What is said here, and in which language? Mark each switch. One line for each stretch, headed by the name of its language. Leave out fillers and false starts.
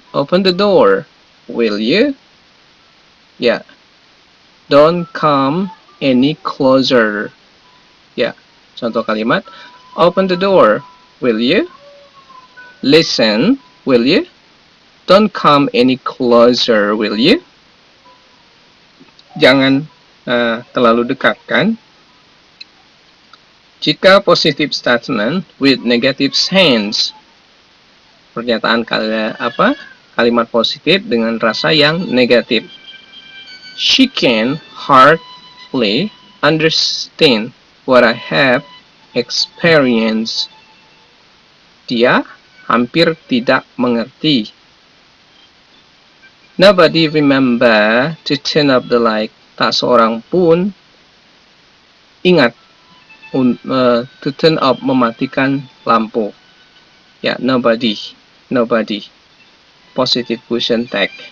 English: Open the door, will you? Ya. Don't come any closer. Ya.
Indonesian: Contoh kalimat.
English: Open the door, will you? Listen, will you? Don't come any closer, will you?
Indonesian: Jangan terlalu dekat, kan? Jika
English: positive statement with negative sense,
Indonesian: pernyataan kalimat positif dengan rasa yang negatif.
English: She can hardly understand what I have experienced.
Indonesian: Dia hampir tidak mengerti.
English: Nobody remember to turn up the light.
Indonesian: Tak seorang pun ingat
English: to turn up,
Indonesian: mematikan lampu. Ya, nobody.
English: Positive question tag.